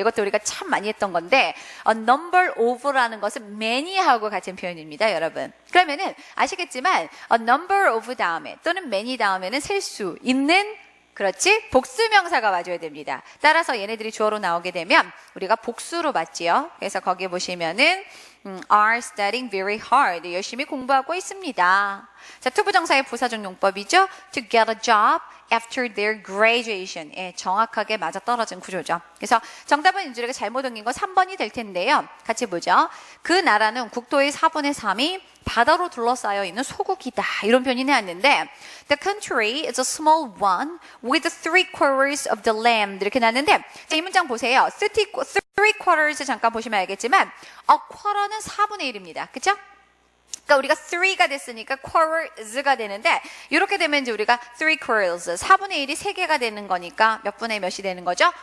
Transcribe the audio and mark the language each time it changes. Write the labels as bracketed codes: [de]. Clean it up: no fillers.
[ko] 이것도 우리가 참 많이 했던 건데 a number of라는 것은 many하고 같은 표현입니다, 여러분. 그러면은 아시겠지만 a number of 다음에 또는 many 다음에는 셀 수 있는 그렇지? 복수명사가 와줘야 됩니다. 따라서 얘네들이 주어로 나오게 되면 우리가 복수로 맞지요. 그래서 거기 보시면은 [en] are studying very hard. [ko] 열심히 공부하고 있습니다. 자, 투부정사의 부사적 용법이죠. [en] To get a job after their graduation. [ko] 예, 정확하게 맞아떨어진 구조죠. 그래서 정답은 이제 우리가 잘못 옮긴 거 3번이 될 텐데요. 같이 보죠. 그 나라는 국토의 4분의 3이 바다로 둘러싸여 있는 소국이다. 이런 표현이 나왔는데 [en] The country is a small one with 3/4 of the land. [ko] 이렇게 나왔는데 자, 이 문장 보세요. 3/4 잠깐 보시면 알겠지만 a quarter는 4분의 1입니다. 그쵸? 그러니까 우리가 3가 됐으니까 quarters가 되는데 이렇게 되면 이제 우리가 3/4 4분의 1이 3개가 되는 거니까 몇 분의 몇이 되는 거죠?